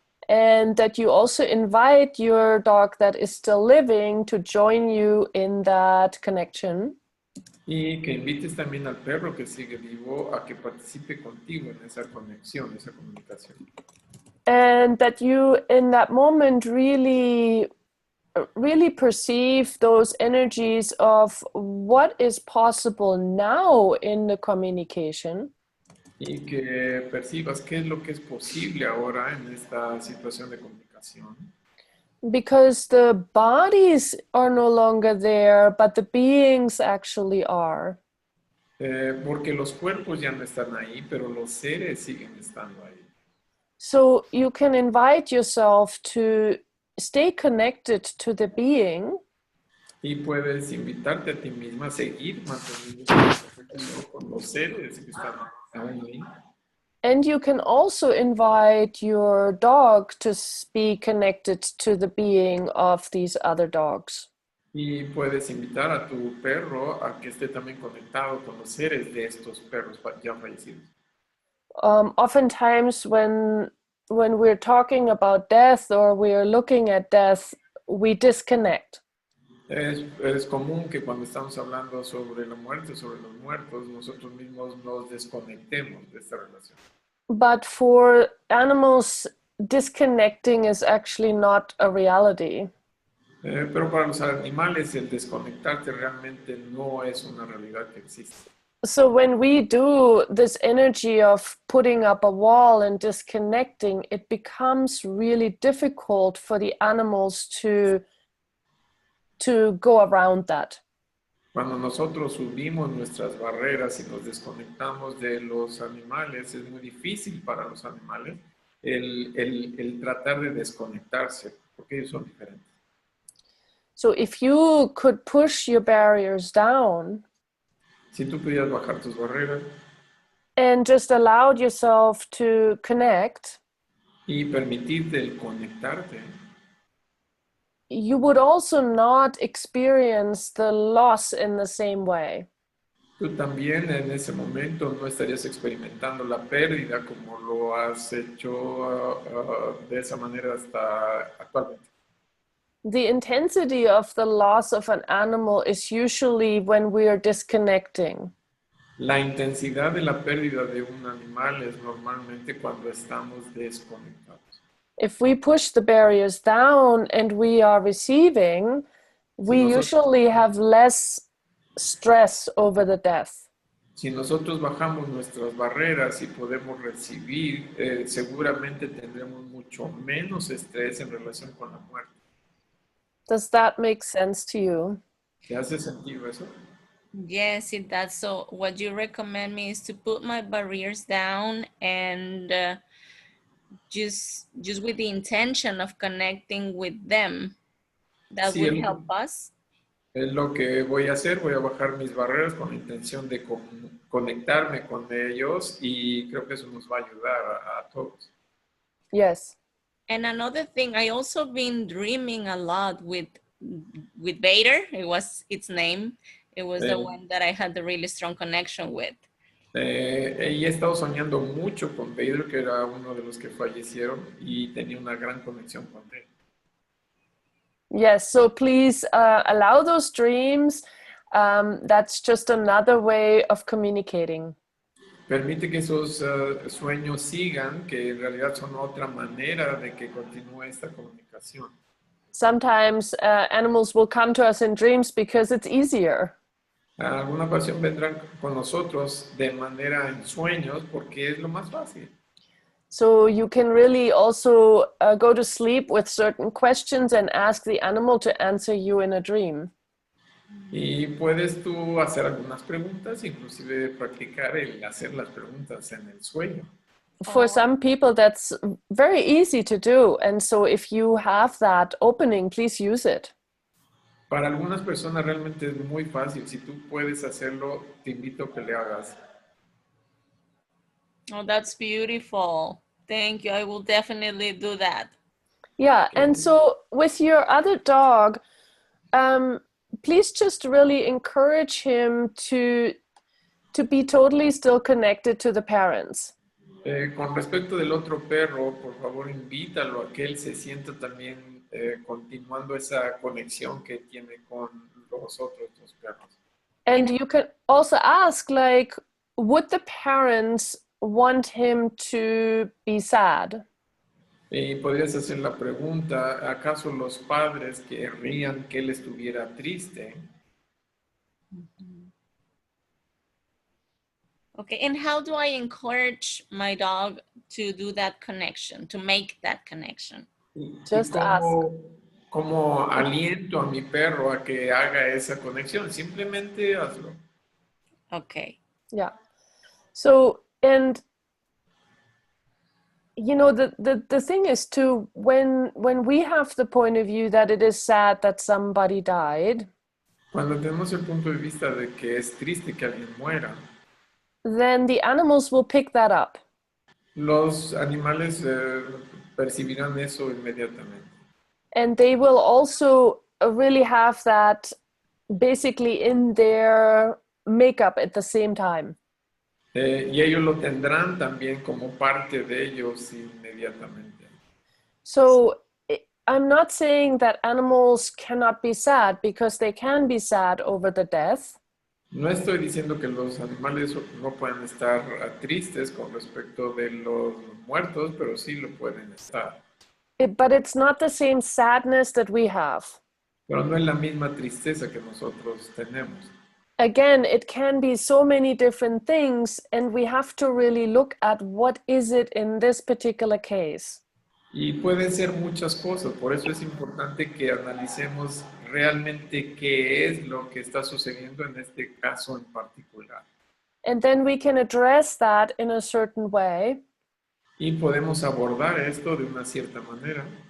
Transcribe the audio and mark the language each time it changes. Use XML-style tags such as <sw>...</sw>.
<en>And that you also invite your dog that is still living to join you in that connection.</en> <es>Y que invites también al perro que sigue vivo a que participe contigo en esa conexión, esa comunicación.</es> <en>And that you in that moment really perceive those energies of what is possible now in the communication.</en> <es>Y que percibas qué es lo que es posible ahora en esta situación de comunicación.</es> <en>Because the bodies are no longer there, but the beings actually are.</en> <es>Porque los cuerpos ya no están ahí, pero los seres siguen estando ahí.</es> <en>So you can invite yourself to stay connected to the being.</en> <es>Y puedes invitarte a ti misma a seguir manteniendo conexión con los seres que están aún ahí.</es> <en>And you can also invite your dog to be connected to the being of these other dogs.</en> <es>Y puedes invitar a tu perro a que esté también conectado con los seres de estos perros ya fallecidos.</es> <en>Oftentimes when we're talking about death or we're looking at death, we disconnect.</en> <es>Es común que cuando estamos hablando sobre la muerte, sobre los muertos, nosotros mismos nos desconectemos de esta relación.</es> <en>But for animals, disconnecting is actually not a reality.</en> <es>Pero para los animales el desconectarte realmente no es una realidad que existe.</es> <en>So when we do this energy of putting up a wall and disconnecting, it becomes really difficult for the animals to go around that.</en> <es>Cuando nosotros subimos nuestras barreras y nos desconectamos de los animales, es muy difícil para los animales el tratar de desconectarse porque ellos son diferentes.</es> <en>So if you could push your barriers down</en> <es>Si tú pudieras bajar tus barreras</es> <en>and just allowed yourself to connect,</en> <es>y permitirte el conectarte,</es> <en>you would also not experience the loss in the same way.</en> <es>tú también en ese momento no estarías experimentando la pérdida como lo has hecho de esa manera hasta actualmente.</es> <en>The intensity of the loss of an animal is usually when we are disconnecting.</en> <es>La intensidad de la pérdida de un animal es normalmente cuando estamos desconectados.</es> <en>If we push the barriers down and we are receiving, we usually have less stress over the death.</en> <es>Si nosotros bajamos nuestras barreras y podemos recibir, seguramente tendremos mucho menos estrés en relación con la muerte.</es> <en>Does that make sense to you?</en> <es>¿Te hace sentido eso?</es> <en>Yes, it does. So what you recommend me is to put my barriers down and just with the intention of connecting with them. That</en> <es>Sí,</es> <en>would help us.</en> <es>Es lo que voy a hacer, voy a bajar mis barreras con la intención de conectarme con ellos y creo que eso nos va a ayudar a todos.</es> <en>Yes. And another thing, I also been dreaming a lot with Vader. It was its name. It was the one that I had the really strong connection with.</en> <es>He estado soñando mucho con Pedro, que era uno de los que fallecieron y tenía una gran conexión con él.</es> <en>Yes, so please allow those dreams. That's just another way of communicating.</en> <es>Permite que esos sueños sigan, que en realidad son otra manera de que continúe esta comunicación.</es> <en>Sometimes animals will come to us in dreams because it's easier.</en> <es>En alguna ocasión vendrán con nosotros de manera en sueños porque es lo más fácil.</es> <en>So you can really also go to sleep with certain questions and ask the animal to answer you in a dream.</en> <es>Y puedes tú hacer algunas preguntas, inclusive practicar el hacer las preguntas en el sueño.</es> <en>For some people, that's very easy to do. And so if you have that opening, please use it.</en> <es>Para algunas personas realmente es muy fácil. Si tú puedes hacerlo, te invito a que le hagas.</es> <en>Oh, that's beautiful. Thank you. I will definitely do that. Yeah, and so with your other dog, please just really encourage him to be totally still connected to the parents.</en> <es>Con respecto del otro perro, por favor invítalo a que él se sienta también continuando esa conexión que tiene con los otros dos perros.</es> <en>And you can also ask, like, would the parents want him to be sad?</en> <es>Y podrías hacer la pregunta, ¿acaso los padres querrían que él estuviera triste?</es> <en>Okay, and how do I encourage my dog to do that connection, to make that connection? Just</en> <es>¿Cómo aliento a mi perro a que haga esa conexión? Simplemente hazlo.</es> <en>Okay. Yeah. So, and you know, the thing is too, when we have the point of view that it is sad that somebody died,</en> <es>Cuando tenemos el punto de vista de que es triste que alguien muera,</es> <en>then the animals will pick that up.</en> <es>los animales percibirán eso inmediatamente.</es> <en>And they will also really have that basically in their makeup at the same time.</en> <es>Y ellos lo tendrán también como parte de ellos inmediatamente.</es> <en>So I'm not saying that animals cannot be sad, because they can be sad over the death.</en> <es>No estoy diciendo que los animales no puedan estar tristes con respecto de los muertos, pero sí lo pueden estar.</es> <en>But it's not the same sadness that we have.</en> <es>Pero no es la misma tristeza que nosotros tenemos.</es> <en>Again, it can be so many different things, and we have to really look at what is it in this particular case.</en> <es>Y pueden ser muchas cosas, por eso es importante que analicemos realmente qué es lo que está sucediendo en este caso en particular.</es> <en>And then we can address that in a certain way.</en> <es>Y podemos abordar esto de una cierta manera.</es>